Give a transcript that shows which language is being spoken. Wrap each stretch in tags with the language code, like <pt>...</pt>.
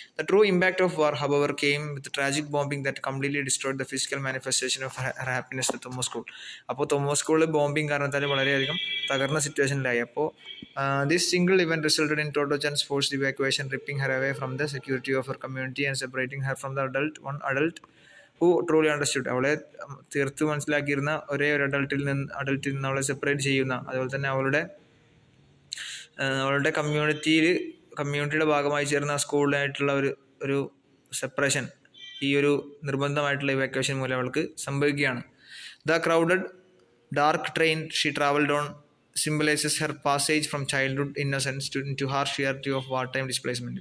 <en>The true impact of war hour came with tragic bombing that completely destroyed the physical manifestation of her happiness at Thomas school.</en> <ml>അപ്പോൾ Thomas സ്കൂളിൽ bombing കാരണത്താൽ വളരെയധികം തകർന്ന സിറ്റുവേഷനിലായി.</ml> <en>അപ്പോൾ this single event resulted in Toto Chan's forced evacuation, ripping her away from the security of her community and separating her from the one adult who truly understood.</en> <ml>അവളെ തീർത്ത് മനസ്സിലാക്കിയിരുന്ന ഒരേ ഒരു അഡൾട്ടിൽ നിന്ന് അവളെ സെപ്പറേറ്റ് ചെയ്യുന്ന, അതുപോലെ തന്നെ അവളുടെ കമ്മ്യൂണിറ്റിയുടെ ഭാഗമായി ചേർന്ന സ്കൂളിലായിട്ടുള്ള ഒരു സെപ്പറേഷൻ, ഈ ഒരു നിർബന്ധമായിട്ടുള്ള ഇവാക്യുവേഷൻ മൂലം അവൾക്ക് സംഭവിക്കുകയാണ്.</ml> <en>The crowded dark train she travelled on symbolizes her passage from childhood innocence into harsh reality of wartime displacement.</en>